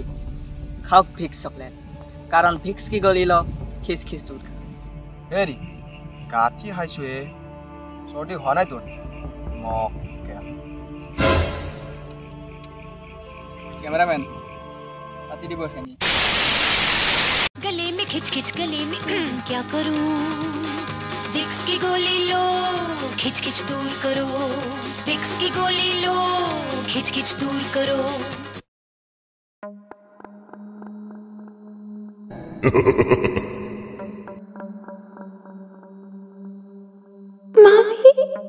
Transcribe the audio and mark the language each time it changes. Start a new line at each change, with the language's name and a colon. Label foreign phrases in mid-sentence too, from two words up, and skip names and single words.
Assamese: খাওক ভিক্স চকলেট, কাৰণ ভিক্স
Hindi: की गोली लो खिच खिच दूर।
Assamese: হেৰি কাঠি খাইছো চৰ্দি হোৱা নাই তোৰ? কেমেৰামেন পাতি দিব এখিনি।
Hindi: गले में खिच खिच गले में क्या करूं, विक्स की गोली लो खिच खिच दूर करो, विक्स की गोली लो खिच खिच दूर करो। Mommy?